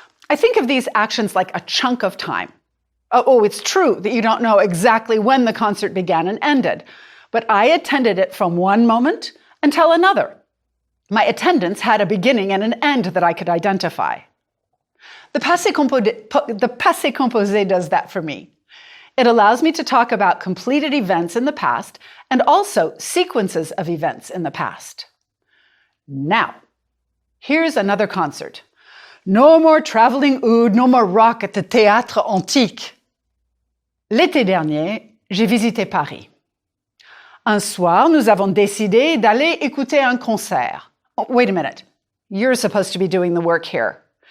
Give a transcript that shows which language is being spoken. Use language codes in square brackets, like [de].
[en] I think of these actions like a chunk of time. Oh, it's true that you don't know exactly when the concert began and ended, but I attended it from one moment until another. My attendance had a beginning and an end that I could identify. The passé composé does that for me. It allows me to talk about completed events in the past and also sequences of events in the past. Now, here's another concert. No more traveling oud, no more rock at the Théâtre Antique. [fr] L'été dernier, j'ai visité Paris. Un soir, nous avons décidé d'aller écouter un concert. [en] Oh, wait a minute. You're supposed to be doing the work here.